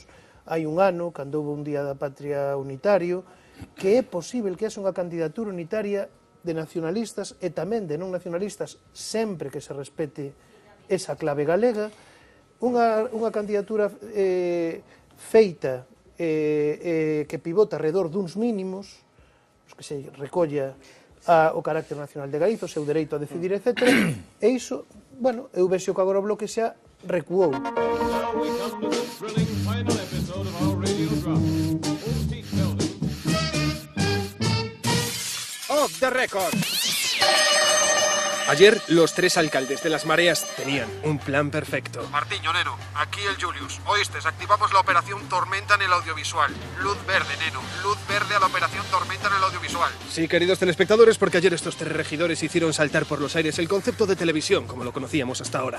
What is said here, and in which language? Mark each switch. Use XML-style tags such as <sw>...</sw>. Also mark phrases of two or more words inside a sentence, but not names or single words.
<gl>hai un ano, cando houve un Día da Patria unitario, que é posible que haxa unha candidatura unitaria de nacionalistas e tamén de non nacionalistas, sempre que se respete esa clave galega, unha candidatura feita que pivota alrededor duns mínimos, que se recolla o carácter nacional de Galicia, o seu dereito a decidir, etc. E iso, bueno, eu vexo que agora o Bloque xa recuou.</gl> <en>Off the record.</en> <es>Ayer, los 3 alcaldes de las mareas tenían un plan perfecto. Martiño, neno, aquí el Julius. Oíste, activamos la operación Tormenta en el audiovisual. Luz verde, neno. Luz verde a la operación Tormenta en el audiovisual. Sí, queridos telespectadores, porque ayer estos 3 regidores hicieron saltar por los aires el concepto de televisión, como lo conocíamos hasta ahora.</es>